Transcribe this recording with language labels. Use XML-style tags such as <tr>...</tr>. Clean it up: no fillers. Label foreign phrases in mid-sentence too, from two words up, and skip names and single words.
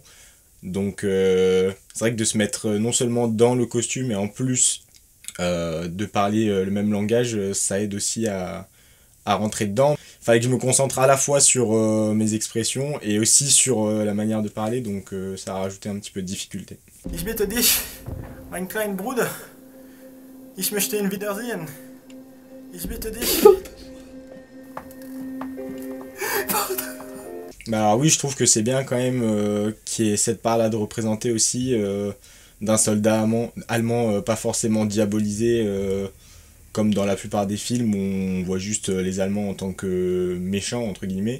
<fr>Donc c'est vrai que de se mettre non seulement dans le costume et en plus de parler le même langage, ça aide aussi à rentrer dedans. Il fallait que je me concentre à la fois sur mes expressions et aussi sur la manière de parler, donc ça a rajouté un petit peu de difficulté.</fr> <de>Ich bitte dich, mein kleiner Bruder, ich möchte ihn wiedersehen. Ich bitte dich.</de> <fr>Bah alors oui, je trouve que c'est bien quand même qu'il y ait cette part-là de représenter aussi d'un soldat allemand pas forcément diabolisé comme dans la plupart des films où on voit juste les Allemands en tant que méchants, entre guillemets.</fr>